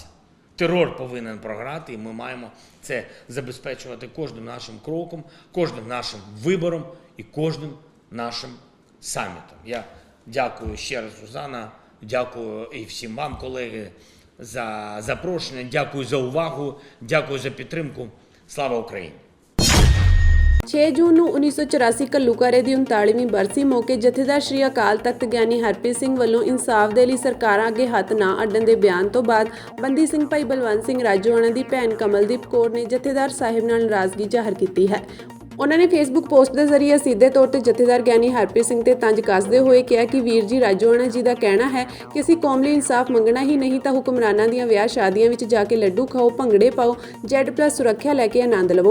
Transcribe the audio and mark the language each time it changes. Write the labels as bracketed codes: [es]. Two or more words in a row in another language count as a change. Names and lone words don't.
[uk] Терор повинен програти, і ми маємо це забезпечувати кожним нашим кроком, кожним нашим вибором і кожним нашим самітом. Я дякую ще раз, Сюзанна, дякую і всім вам, колеги, за запрошення, дякую за увагу, дякую за підтримку. Слава Україні! [pa] 6 ਜੂਨ ਨੂੰ 1984 ਘੱਲੂਘਾਰੇ ਦੀ 39ਵੀਂ ਬਰਸੀ ਮੌਕੇ ਜਥੇਦਾਰ ਸ਼੍ਰੀ ਅਕਾਲ ਤਖਤ ਗਿਆਨੀ ਹਰਪ੍ਰੀਤ ਸਿੰਘ ਵੱਲੋਂ ਇਨਸਾਫ ਦੇ ਲਈ ਸਰਕਾਰਾਂ ਅੱਗੇ ਹੱਥ ਨਾ ਅੱਡਣ ਦੇ ਬਿਆਨ ਤੋਂ ਬਾਅਦ ਬੰਦੀ ਸਿੰਘ ਭਾਈ ਬਲਵੰਤ ਸਿੰਘ ਰਾਜੋਆਣਾ ਦੀ ਭੈਣ ਕਮਲਦੀਪ ਕੌਰ ਨੇ ਜਥੇਦਾਰ ਸਾਹਿਬ ਨਾਲ ਨਾਰਾਜ਼ਗੀ ਜ਼ਾਹਰ ਕੀਤੀ ਹੈ। ਉਹਨਾਂ ਨੇ ਫੇਸਬੁੱਕ ਪੋਸਟ ਦੇ ਜ਼ਰੀਏ ਸਿੱਧੇ ਤੌਰ ਤੇ ਜਥੇਦਾਰ ਗਿਆਨੀ ਹਰਪ੍ਰੀਤ ਸਿੰਘ ਤੇ ਤੰਜ ਕੱਸਦੇ ਹੋਏ ਕਿਹਾ ਕਿ ਵੀਰ ਜੀ ਰਾਜੋਆਣਾ ਜੀ ਦਾ ਕਹਿਣਾ ਹੈ ਕਿ ਅਸੀਂ ਕੌਮ ਲਈ ਇਨਸਾਫ ਮੰਗਣਾ ਹੀ ਨਹੀਂ ਤਾਂ ਹੁਕਮਰਾਨਾਂ ਦੀਆਂ ਵਿਆਹ ਸ਼ਾਦੀਆਂ ਵਿੱਚ ਜਾ ਕੇ ਲੱਡੂ ਖਾਓ, ਭੰਗੜੇ ਪਾਓ, Z+ ਸੁਰੱਖਿਆ ਲੈ ਕੇ ਆਨੰਦ ਲਵੋ।